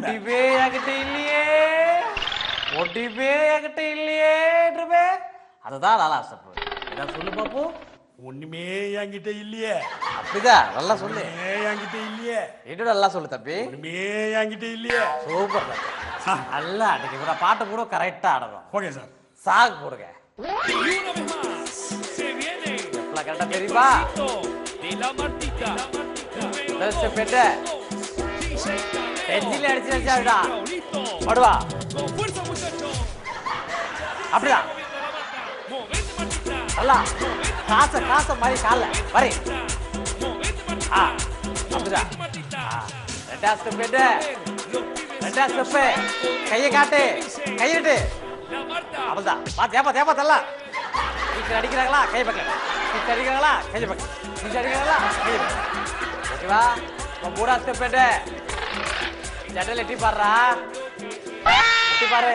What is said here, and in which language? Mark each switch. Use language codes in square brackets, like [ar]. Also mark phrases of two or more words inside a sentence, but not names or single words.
[ta] ஒட்டிவே என்கிட்ட இல்லையே, ஒட்டிவே என்கிட்ட இல்லையே, அதுதான் 4 ஸ்டெப். என்ன சொல்லு பாப்போம். ஒண்ணுமே என்கிட்ட இல்லையே. அப்படிதான் நல்லா சொல்லு. என்கிட்ட இல்லையே. இன்னும் நல்லா சொல்லு தம்பி. ஒண்ணுமே என்கிட்ட இல்லையே. சூப்பர் நல்லா அன்னைக்கு கூட பாட்டு கூட கரெக்டா ஆடணும். ஓகே சார். சாங் போடுங்க. [es] Y una vez más se viene [ta] கரெக்டா தெரியுமா? [es] de la Martita. Número 2, DJ [ta] நெஞ்சில [es] Tadeo. [ta] அடிச்சு வச்சாடா. [es] Raulito. [ta] படுவா. [es] Con fuerza, muchachos. [ta] அப்படிதான். [es] Movete, Martita. [ta] நல்லா காச மாதிரி கால்ல வரை. [es] Movete, Martita. [ta] அப்படிதான். [es] Martita. [ta] ரெண்டாவது ஸ்டெப் எடு. [es] Los pibes [ta] ரெண்டாவது ஸ்டெப் கையை காட்டு, கையிட்டு. [es] La Marta. [ta] அவ்வளவுதான். தேப்பா தள்ள. சீக்கிரம் அடிக்கிறாங்களா கை பக்கம், சீக்கிரம் அடிக்கிறாங்களா கை பக்கம், சீக்கிரம் அடிக்கிறாங்களா கை பக்கம். ஓகேவா? இப்போ பூரா ஸ்டெப் எடு. ஜன்னல் எட்டி பாருடா, எட்டி பாரு.